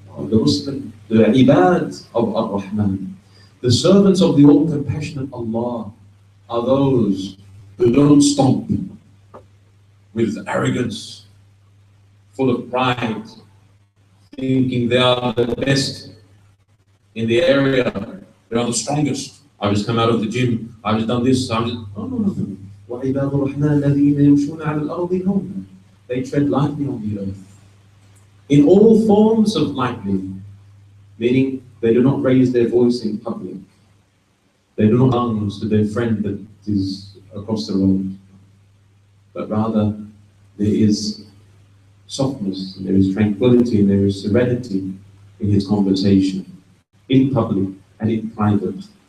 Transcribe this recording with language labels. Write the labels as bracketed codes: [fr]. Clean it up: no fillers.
[en] The Muslim, the ibad of Ar-Rahman, the servants of the all-compassionate Allah, are those who don't stomp with arrogance, full of pride, thinking they are the best in the area, they are the strongest. I've just come out of the gym, I've just done this, I've just... Oh, no. [ar] وَعِبَادُ الرَّحْمَنِ الَّذِينَ يَمْشُونَ عَلَى الْأَرْضِ هَوْنًا, [en] they tread lightly on the earth. In all forms of lightly, meaning they do not raise their voice in public. They do not announce to their friend that is across the road. But rather, there is softness, and there is tranquility, and there is serenity in his conversation, in public and in private.